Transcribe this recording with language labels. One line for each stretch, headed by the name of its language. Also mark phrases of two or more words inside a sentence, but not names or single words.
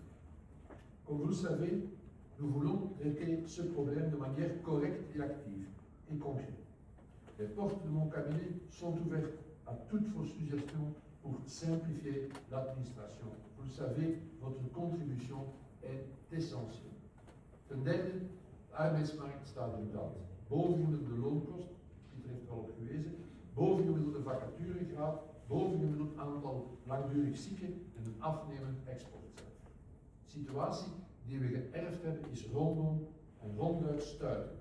French: Comme vous le savez, nous voulons traiter ce problème de manière correcte et active et concrète. Les portes de mon cabinet sont ouvertes à toutes vos suggestions pour simplifier l'administration. Vous le savez, votre contribution est essentielle.
Dutch: Ten derde, de arbeidsmarkt staat in brand. Bovengemiddelde loonkost, Pieter heeft er al op gewezen, bovengemiddelde vacaturegraad, bovengemiddeld aantal langdurig zieken en een afnemend exportcijfer. De situatie die we geërfd hebben is rondom en ronduit stuitend.